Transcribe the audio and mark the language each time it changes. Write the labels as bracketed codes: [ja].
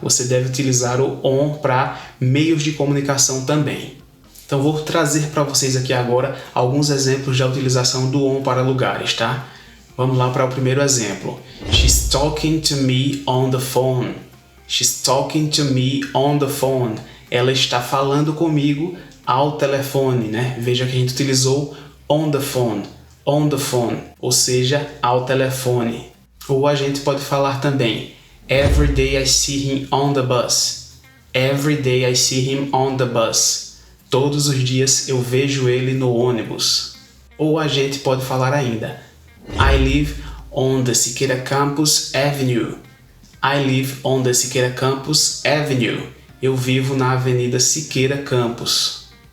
[pt] Você deve utilizar o on para meios de comunicação também. Então vou trazer para vocês aqui agora alguns exemplos da utilização do on para lugares, tá? Vamos lá para o primeiro exemplo. [en] She's talking to me on the phone. She's talking to me on the phone. [pt] Ela está falando comigo ao telefone, né? Veja que a gente utilizou [en] on the phone, [pt] ou seja, ao telefone. Ou a gente pode falar também [en] every day I see him on the bus. Every day I see him on the bus. [pt] Todos os dias eu vejo ele no ônibus. Ou a gente pode falar ainda [en] I live on the Siqueira Campus Avenue. I live on the Siqueira Campus Avenue. [pt] Eu vivo na Avenida Siqueira Campus.